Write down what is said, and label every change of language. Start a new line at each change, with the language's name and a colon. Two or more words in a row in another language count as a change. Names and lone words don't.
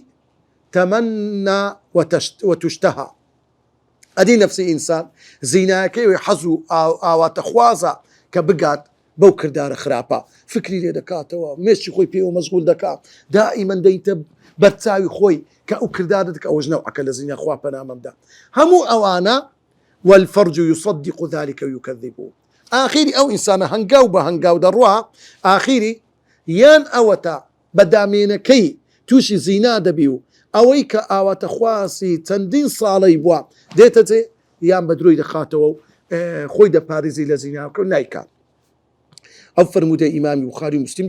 Central Kurdish: تەمەنا وتشتهى ئەدی نەفسی ئینسان زینایەکەی حەز و ئاواتە خوازە کە بگات بەو کردارە خراپە فکری لێ دەکاتەوە مێشتی خۆی پێوە مەشغول دەکات دائیمەن دەیتە بەرچاوی خۆی کە ئەو کردار دەکە ئەوەش نەوعەکە لە زینا خوا پەنامەمدا هەموو ئەوانە
Arabic: والفرج يصدق ذلك ويكذبه
Central Kurdish: ئاخیری ئەو ئینسانە هەنگاو بە هەنگاو دەڕوا ئاخیری یان ئەوەتە بەدامێنەکەی تووشی زینا دەبی و ئەوەی کە ئاواتە خواسی چەندین ساڵەی بووە دێتە جێ یان بە دروی دەخاتەوە و خۆی دەپارێزی لە زیناکە و نایکات ئەو فرموودە ئیمامی بوخاری و موسلیم